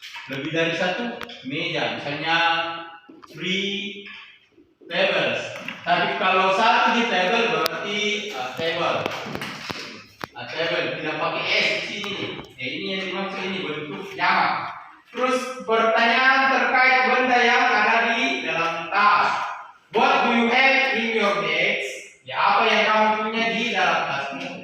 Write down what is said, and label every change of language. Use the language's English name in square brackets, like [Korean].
[Indonesian] lebih dari satu meja, misalnya 3 tables. Tapi kalau satu di table berarti table. Table tidak pakai S di sini. Ini yang dimaksud ini bentuk jamak. Terus pertanyaan terkait benda yang ada di dalam tas. [English] What do you have in your bags? [Indonesian] Ya, apa yang kamu punya di dalam tasmu?